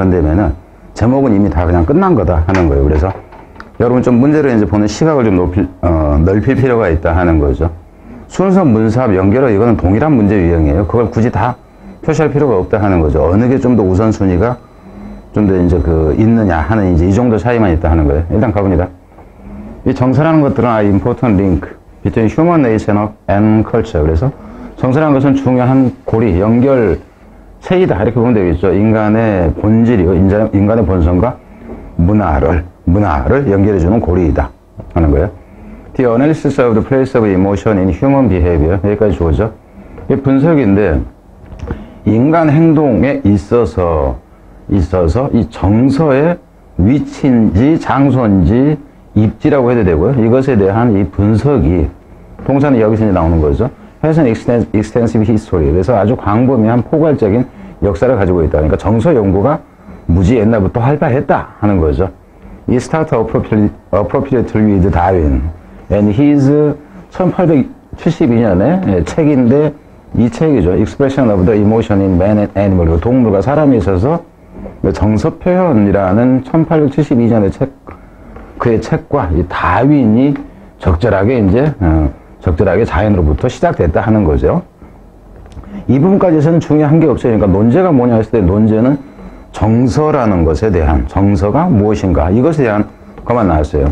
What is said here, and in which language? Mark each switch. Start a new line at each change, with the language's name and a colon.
Korean: 그런 데면은 제목은 이미 다 그냥 끝난 거다 하는 거예요. 그래서 여러분 좀 문제를 이제 보는 시각을 좀 넓힐 필요가 있다 하는 거죠. 순서, 문사합, 연결어 이거는 동일한 문제 유형이에요. 그걸 굳이 다 표시할 필요가 없다 하는 거죠. 어느 게 좀 더 우선순위가 좀 더 이제 있느냐 하는 이제 이 정도 차이만 있다 하는 거예요. 일단 가봅니다. 이 정서라는 것들은
English: important link between human nature and culture.
Korean: 그래서 정서라는 것은 중요한 고리, 연결체이다. 이렇게 보면 되겠죠. 인간의 본질이고, 인간의 본성과 문화를 연결해주는 고리이다 하는 거예요.
English: The analysis of the place of emotion in human behavior.
Korean: 여기까지 주어져. 이 분석인데, 인간 행동에 있어서 이 정서의 위치인지 장소인지 입지라고 해도 되고요. 이것에 대한 이 분석이 동사는 여기서 이제 나오는 거죠.
English: has an extensive history.
Korean: 그래서 아주 광범위한 포괄적인 역사를 가지고 있다. 그러니까 정서 연구가 무지 옛날부터 활발했다 하는 거죠.
English: 이 start appropriately with Darwin and his
Korean: 1872년에 책인데 이 책이죠.
English: Expression of the Emotion in Man and Animal.
Korean: 동물과 사람에 있어서 정서 표현이라는 1872년의 그의 책과 이 다윈이 적절하게 자연으로부터 시작됐다 하는 거죠. 이 부분까지에서는 중요한 게 없어요. 그러니까 논제가 뭐냐 했을 때 논제는 정서라는 것에 대한 정서가 무엇인가 이것에 대한 것만 나왔어요.